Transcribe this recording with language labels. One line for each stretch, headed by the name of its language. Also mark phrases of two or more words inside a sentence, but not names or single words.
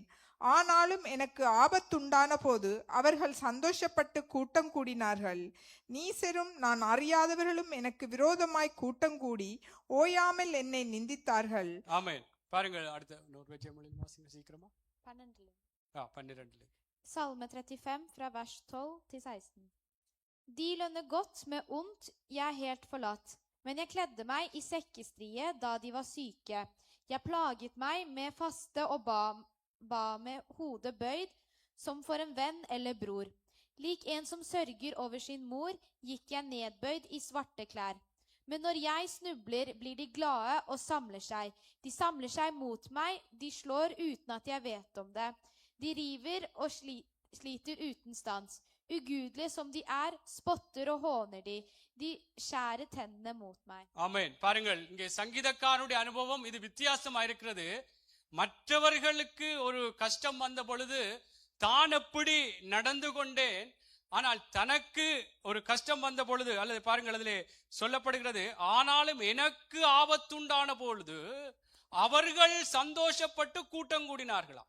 Tamil: ஆனாலும் எனக்கு ஆபத்துண்டான போது அவர்கள் சந்தோஷப்பட்டு கூட்டம் கூடினார்கள். நீசரும் நான் அறியாதவர்களும் எனக்கு விரோதமாய் கூட்டம் கூடி ஓயாமல் என்னை நிந்தித்தார்கள். ஆமென். பாருங்கள், அடுத்த இன்னொரு வெச்ச மொழியில் வாசிங்க சீக்கிரமா.
Norwegian: 12. Salme 35 fra vers 12 til 16. De lønner godt med ondt, jeg er helt forlatt. Men jeg kledde meg i sekkestrie da de var syke. Jeg plaget meg med faste og ba med hodet bøyd, som for en venn eller bror. Lik en som sørger over sin mor, gikk jeg nedbøyd i svarte klær. Men når jeg snubler, blir de glade og samler seg. De samler seg mot meg, de slår uten at jeg vet om det. De river og sliter uten stans. Ugudelige som de er, spotter og håner de. De skjærer tennene mot meg.
Tamil: ஆமென். பாருங்கள், இங்கே சங்கீதக்காரனுடைய அனுபவம் இது வித்தியாசமா இருக்கிறது. மற்றவர்களுக்கு ஒரு கஷ்டம் வந்த பொழுது தான் எப்படி நடந்து கொண்டேன், ஆனால் தனக்கு ஒரு கஷ்டம் வந்த பொழுது, அல்லது பாருங்கள் அதிலே சொல்லப்படுகிறது, ஆனாலும் எனக்கு ஆபத்துண்டான பொழுது அவர்கள் சந்தோஷப்பட்டு கூட்டம் கூடினார்களாம்.